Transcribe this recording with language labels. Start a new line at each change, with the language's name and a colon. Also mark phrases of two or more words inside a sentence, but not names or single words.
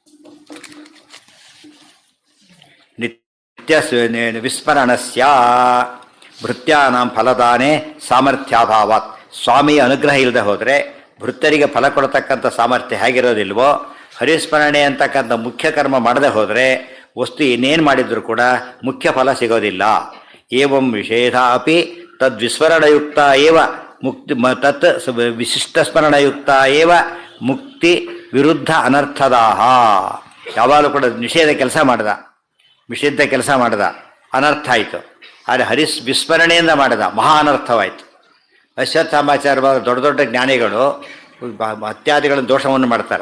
Sanskrit: ನಿತ್ಯ ವಿಸ್ಮರಣಸ್ಯ ಭೃತ್ಯಾನಾಂ ಫಲದಾನೆ ಸಾಮರ್ಥ್ಯಾಭಾವಾತ್.
Kannada: ಸ್ವಾಮಿ ಅನುಗ್ರಹ ಇಲ್ಲದೆ ಹೋದರೆ ಭೃತ್ಯರಿಗೆ ಫಲ ಕೊಡತಕ್ಕಂಥ ಸಾಮರ್ಥ್ಯ ಹೇಗಿರೋದಿಲ್ವೋ, ಹರಿಸ್ಮರಣೆ ಅಂತಕ್ಕಂಥ ಮುಖ್ಯ ಕರ್ಮ ಮಾಡದೆ ಹೋದರೆ ವಸ್ತು ಇನ್ನೇನು ಮಾಡಿದರೂ ಕೂಡ ಮುಖ್ಯ ಫಲ ಸಿಗೋದಿಲ್ಲ.
Sanskrit: ಏವಂ ವಿಷೇಧ ಅಪಿ ತದ್ವಿಸ್ಮರಣಯುಕ್ತ ಏವ ಮುಕ್ತಿ ತತ್ ವಿಶಿಷ್ಟಸ್ಮರಣಯುಕ್ತ ಏವ ಮುಕ್ತಿ ವಿರುದ್ಧ ಅನರ್ಥದಾಹ.
Kannada: ಯಾವಾಗಲೂ ಕೂಡ ನಿಷೇಧ ಕೆಲಸ ಮಾಡ್ದ, ನಿಷಿದ್ಧ ಕೆಲಸ ಮಾಡ್ದ, ಅನರ್ಥ ಆಯಿತು. ಆದರೆ ವಿಸ್ಮರಣೆಯಿಂದ ಮಾಡಿದ ಮಹಾ ಅನರ್ಥವಾಯಿತು. ಅಶ್ವತ್ಥಾಮಾಚಾರ್ಯ ದೊಡ್ಡ ದೊಡ್ಡ ಜ್ಞಾನಿಗಳು ಅತ್ಯಾದಿಗಳನ್ನು ದೋಷವನ್ನು ಮಾಡ್ತಾರೆ.